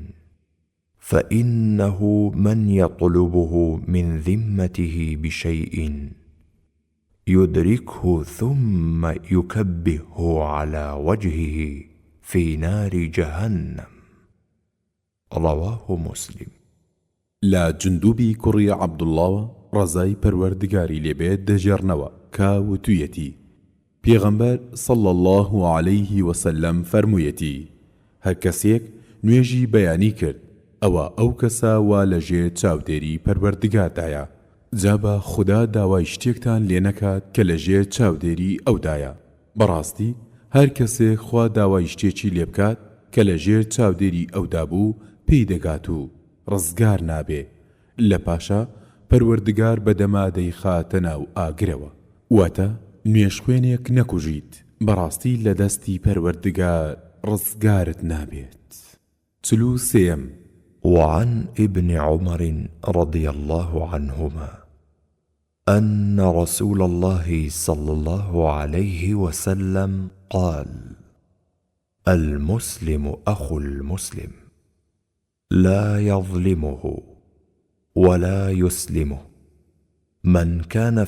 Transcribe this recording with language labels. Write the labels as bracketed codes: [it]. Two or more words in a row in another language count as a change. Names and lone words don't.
[ar] فإنه من يطلبه من ذمته بشيء يدركه ثم يكبه على وجهه في نار جهنم. رواه مسلم. [ckb] لا جندوبی کوڕی عەبدوڵڵاوە ڕەزای پەروەردگاری لێبێت دەجێڕنەوە کاوتویەتی پێغەمبەر [ar] صلى الله عليه وسلم [ckb] فەرموویەتی هەر کەسێک نوێژی بەیانی کرد ئەوە ئەو کەسە وا لەژێر چاودێری پەروەردگاردایە جا بە خوددا داوای شتێکتان لێ نەکات کە لەژێر چاودێری ئەودایە. بەڕاستی هەر کەسێک خوا داوای شتێکی لێ بکات کە لەژێر چاودێری ئەودا بوو پێی دەگات و ڕزگار نابێ لە پاشا پەروەردگار بەدەما دەیخاتە ناو ئاگرەوە واتە نوێژ خوێنێک نەکوژیت بەڕاستی لە دەستی پەروەردگار ڕزگارت نابێت. 43 [ar] وعن ابن عمر رضي الله عنهما أن رسول الله صلى الله عليه وسلم قال: المسلم أخو المسلم لا يظلمه ولا يسلمه من كان